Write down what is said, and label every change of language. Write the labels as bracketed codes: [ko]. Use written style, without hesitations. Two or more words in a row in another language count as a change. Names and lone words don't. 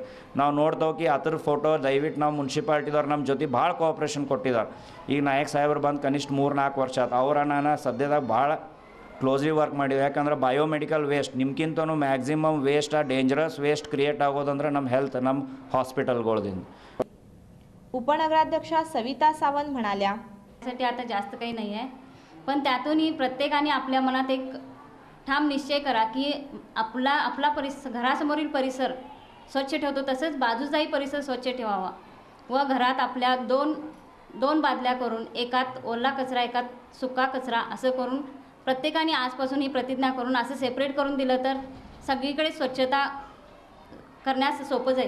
[kn] ನಾವು ನೋಡ್ತೇವೆ ಅದ್ರ ಫೋಟೋ ದಯವಿಟ್ಟು ನಾವು ಮುನ್ಸಿಪಾಲ್ಟಿದವ್ರು ನಮ್ಮ ಜೊತೆ ಭಾಳ ಕೋಆಪ್ರೇಷನ್ ಕೊಟ್ಟಿದ್ದಾರೆ। ಈಗ ನಾಯಕ್ ಸಾಹೇಬ್ರು ಬಂದು ಕನಿಷ್ಠ 3-4 ವರ್ಷ ಆಯ್ತು, ಅವರ ನಾನು ಸದ್ಯದಾಗ ಭಾಳ [en] closely work [kn] ಮಾಡಿದ್ವಿ। ಯಾಕಂದ್ರೆ [en] biomedical waste [kn] ನಿಮ್ಗಿಂತನೂ [en] maximum waste dangerous waste create [kn] ಆಗೋದಂದ್ರೆ ನಮ್ಮ ಹೆಲ್ತ್ ನಮ್ಮ हॉस्पिटलगोळದಿಂದ। [mr] उपनगराध्यक्षा सविता सावंत म्हणाल्या, साठी आता जास्त काही नाही आहे, पण त्यातूनही प्रत्येकाने आपल्या मनात एक ठाम निश्चय करा की आपला परिसर, घरासमोरील परिसर स्वच्छ ठेवतो तसंच बाजूचाही परिसर स्वच्छ ठेवावा व घरात आपल्या दोन बादल्या करून एकात ओला कचरा एकात सुका कचरा असं करून प्रत्येकाने आजपासून ही प्रतिज्ञा करून असं सेपरेट करून दिलं तर सगळीकडे स्वच्छता करण्यास सोपं जाईल।